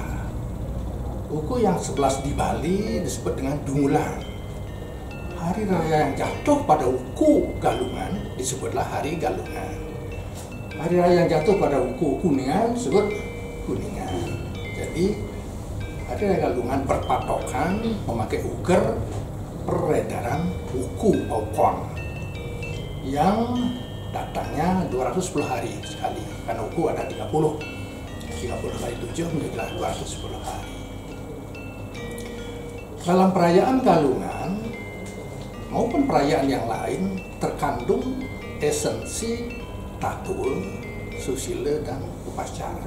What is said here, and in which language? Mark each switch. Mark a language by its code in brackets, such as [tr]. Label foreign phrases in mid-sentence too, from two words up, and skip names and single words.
[id] Wuku yang 11 di Bali disebut dengan Dumulan. Hari raya yang jatuh pada wuku Galungan disebutlah Hari Galungan. Hari raya yang jatuh pada wuku Kuningan disebut Kuningan. Jadi Hari raya Galungan berpatokan memakai uger peredaran wuku Paukon yang datangnya 210 hari sekali, karena wuku ada 30 kali 7 menjadilah 210 hari. Dalam perayaan Galungan maupun perayaan yang lain terkandung esensi tatul, susila, dan upacara.